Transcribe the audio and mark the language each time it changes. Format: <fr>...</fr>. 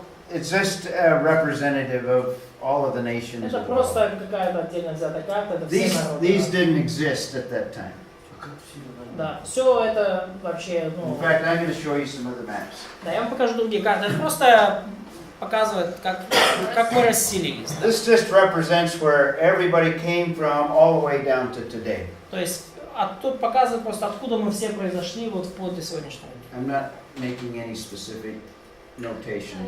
<en>It's just a representative of all of the nations.</en> <ru>Это просто какая-то отдельно взятая карта, это все народы.</ru> <en>These didn't exist at that time.</en> <ru>Да, все это вообще,</ru> <en>In fact, I'm going to show you some other maps.</en> <ru>Да, я вам покажу другие карты. Это просто показывает, как мы расселились.</ru> <en>This just represents where everybody came from all the way down to today.</en> <ru>То есть тут показывает просто, откуда мы все произошли вот вплоть до сегодняшнего дня.</ru> <en>I'm not making any specific notation.</en>